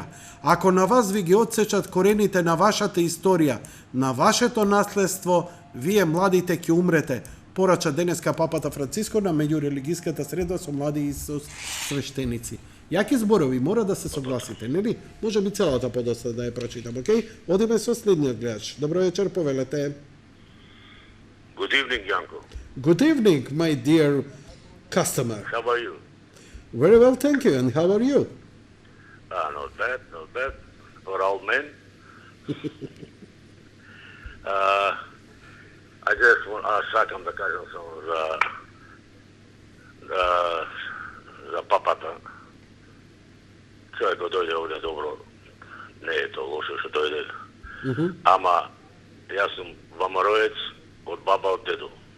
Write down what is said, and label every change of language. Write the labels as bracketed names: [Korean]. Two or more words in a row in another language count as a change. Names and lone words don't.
[Macedonian] Ако на вас ви ги отсечат корените на вашата историја, на вашето наследство, вие младите ќе умрете. Порача денеска папата Франциско на меѓурелигиската среда со млади и со свештеници. Јаки зборови, мора да се согласите, нели? Може би целата подоста да ја прочитам, окей? Одиме со следниот гледач. Добро вечер, повелете. [English] Good evening, Janko. Good evening, my dear customer. How are you? Very well, thank you. And how are you? Not bad. For old men. I just want [Macedonian] сакам да кажам само за папата. Човек дојде овде добро, не е тоа лошо што дојде. Ама јас сум ВМРО-ец од баба од дедо.